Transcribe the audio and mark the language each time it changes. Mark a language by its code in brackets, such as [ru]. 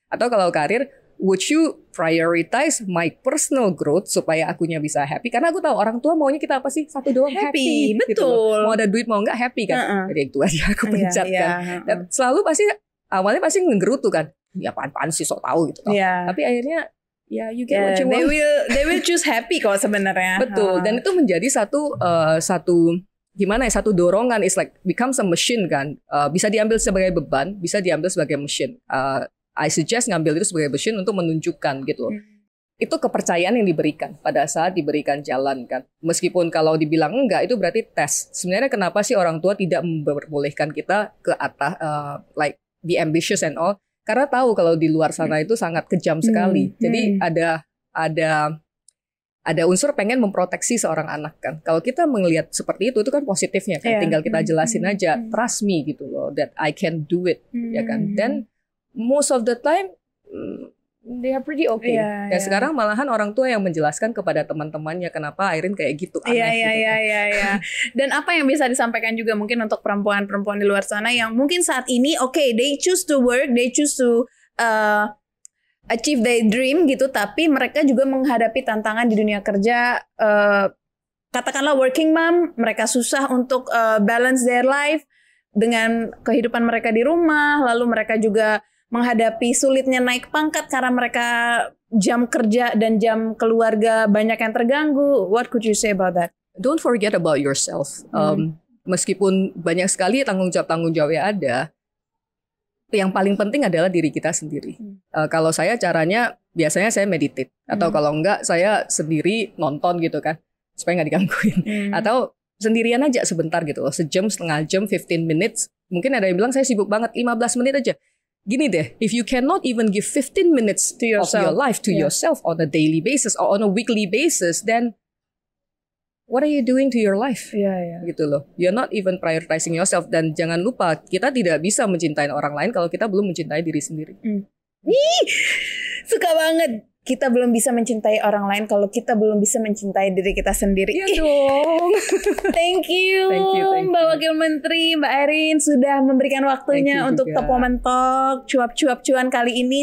[id] Atau kalau karir, [en] would you prioritize my personal growth [id] supaya akunya bisa happy? Karena aku tahu orang tua maunya kita apa sih? Satu doang, happy. Betul. Gitu. Mau ada duit mau nggak happy kan? Jadi itu aja aku pencet kan. Dan selalu awalnya pasti ngegerutu kan. Ya apaan sih sok tahu gitu. [en] Tapi akhirnya ya you get what you want. They will choose happy [id] kok sebenarnya. Betul. Dan itu menjadi satu dorongan. [en] It's like becomes a machine kan. [id] Bisa diambil sebagai beban, bisa diambil sebagai machine. [en] I suggest [id] ngambil itu sebagai machine untuk menunjukkan gitu loh. Itu kepercayaan yang diberikan pada saat diberikan jalan kan. Meskipun kalau dibilang enggak, itu berarti tes. Sebenarnya kenapa sih orang tua tidak memperbolehkan kita ke atas, [en] like be ambitious and all? [id] Karena tahu kalau di luar sana itu sangat kejam sekali. Jadi ada unsur pengen memproteksi seorang anak kan. Kalau kita melihat seperti itu kan positifnya kan. Tinggal kita jelasin aja, [en] trust me [id] gitu loh, [en] that I can do it, [id] ya kan. [en] Dan most of the time they are pretty okay. [id] Dan sekarang malahan orang tua yang menjelaskan kepada teman-temannya kenapa Airin kayak gitu aneh. Iya. Dan apa yang bisa disampaikan juga mungkin untuk perempuan-perempuan di luar sana yang mungkin saat ini [en] they choose to work, they choose to achieve their dream [id] gitu, tapi mereka juga menghadapi tantangan di dunia kerja katakanlah working mom, mereka susah untuk [en] balance their life [id] dengan kehidupan mereka di rumah, lalu mereka juga menghadapi sulitnya naik pangkat karena mereka jam kerja dan jam keluarga banyak yang terganggu. [en] What could you say about that? Don't forget about yourself. [id] Meskipun banyak sekali tanggung jawabnya ada, yang paling penting adalah diri kita sendiri. Kalau saya caranya biasanya saya meditate, atau kalau enggak saya sendiri nonton gitu kan, supaya nggak digangguin. Atau sendirian aja sebentar gitu, sejam, setengah jam, [en] 15 minutes. [id] Mungkin ada yang bilang saya sibuk banget, 15 menit aja. Gini deh, [en] if you cannot even give 15 minutes to yourself, of your life to yourself on a daily basis or on a weekly basis, then what are you doing to your life? [id] Gitu loh. [en] You're not even prioritizing yourself. [id] Dan jangan lupa, kita tidak bisa mencintai orang lain kalau kita belum mencintai diri sendiri. Suka banget. Kita belum bisa mencintai orang lain kalau kita belum bisa mencintai diri kita sendiri. Iya dong. [en] Thank you, [id] Mbak Wakil Menteri, Mbak Erin sudah memberikan waktunya untuk Top Woman Talk, cuap-cuap cuan kali ini.